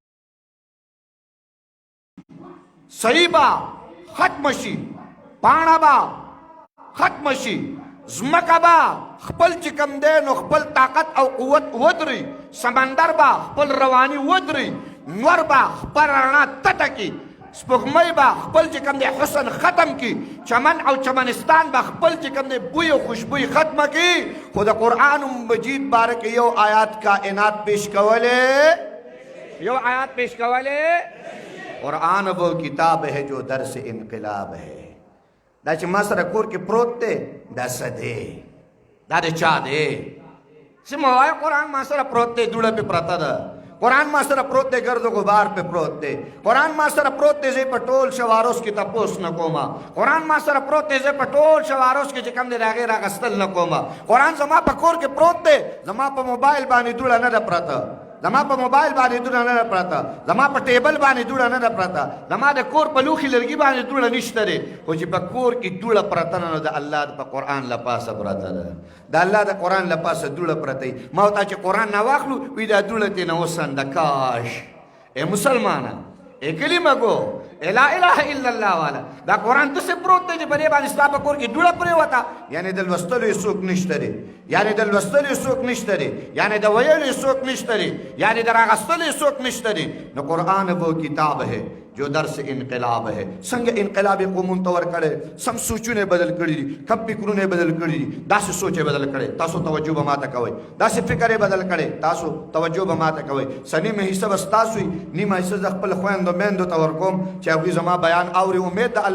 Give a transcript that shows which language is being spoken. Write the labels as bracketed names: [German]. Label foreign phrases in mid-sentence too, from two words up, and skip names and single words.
[Pashto] صحیح به ختم شي، پاڼه به ختم شي، ځمکه به خپل چې کوم دی نو خپل طاقت او قوت ودري، سمندر به خپل رواني ودري، نور به خپل رڼا تته کړي، سپوږمۍ به خپل چې کوم دی حسن ختم کړي، چمن او چمنستان به خپل چې کوم دی بوی او خوشبوی ختمه کړي. خو د قرآن مجید باره کې یو آیات کائنات پیش کولی، یو آیات پیش کولی. [Urdu] قرآن وہ کتاب ہے جو درس انقلاب ہے. [Pashto] دا چې ما سره کور کې پروت دی، دا څه دی؟ دا د چا دی؟ څه مه وایه قرآن ما سره پروت دی، دوړه پې پرته ده. قرآن ما سره پروت دی، گرد و غبار پہ پروت دی. قرآن ما سره پروت دی، زی په ټول شواروس کې تپوس نه کومه. قرآن ما سره پروت دی، زی په ټول شواروس کې چې کوم دی د هغې راغستل نه کومه. قرآن زما په کور کې پروت دی، زما په موبایل باندې دوړه نه ده پرته، زما په موبایل باندې دوړه نه ده پرته، زما په ټیبل باندې دوړه نه ده پرته، زما د کور په لوښي لرګي باندې دوړه نشته دی. خو چې په کور کې دوړه پرته نه، نو د الله په قرآن له پاسه پرته ده، د الله د قرآن له پاسه دوړه پرته وي. ما ورته چې قرآن نه واخلو، وي دا دوړه ترې نه وسنده. کاش اے مسلمانه، اے کلمه گو، اے [Arabic] لا الہ الا اللہ [Pashto] والا، دا قرآن داسې پروت دی چې په دې باندې ستا په کور کې دوړه پرېوته، یعنې د لوستلو یې څوک نشته دی، یعنې د لوستلو یې څوک نشته دی، یعنې د ویلو یې څوک نشته دی، یعنې د راغستلو یې څوک نشته دی. [Urdu] نو قرآن وہ کتاب ہے جو درس انقلاب ہے. [Pashto] څنګه انقلاب قومونو ته ورکړی، سم سوچونه بدل کړي دي، کم فکرونه بدل کړي دي، داسې سوچ یې بدل کړی. تاسو توجه به ماته کوئ، داسې فکر یې بدل کړی، تاسو توجه به ماته کوئ. څه نیمه حصه به ستاسو وي، نیمه حصه زه خپل خویندو میندو ته ورکوم چې هغوی زما بیان اوري.